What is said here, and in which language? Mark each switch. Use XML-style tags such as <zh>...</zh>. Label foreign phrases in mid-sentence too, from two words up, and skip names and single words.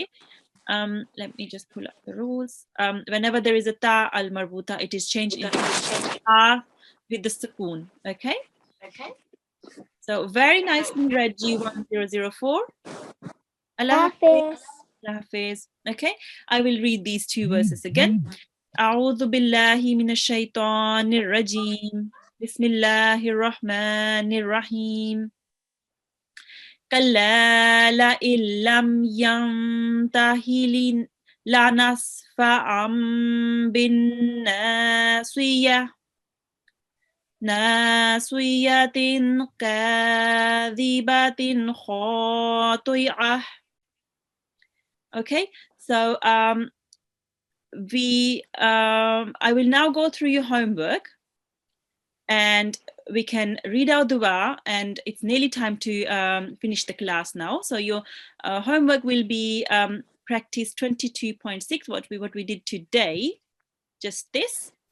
<en>Let me just pull up the rules. Whenever there is a</en> <ar>التاء المربوطة,</ar> <en>it is changed into ta with the sukoon. Okay. So very nicely read, G1004.</en> <ur>اللہ حافظ.</ur> <en>Okay, I will read these 2 verses again.</en> <ar>أعوذ بالله من الشيطان الرجيم. بسم الله الرحمن الرحيم. كلا لئن لم ينته لنسفعا بالناصية. ناصية كاذبة خاطئة.</ar> <en>Okay, so I will now go through your homework, and we can read out dua, and it's nearly time to finish the class now. So your homework will be practice 22.6, what we did today, just this.</en>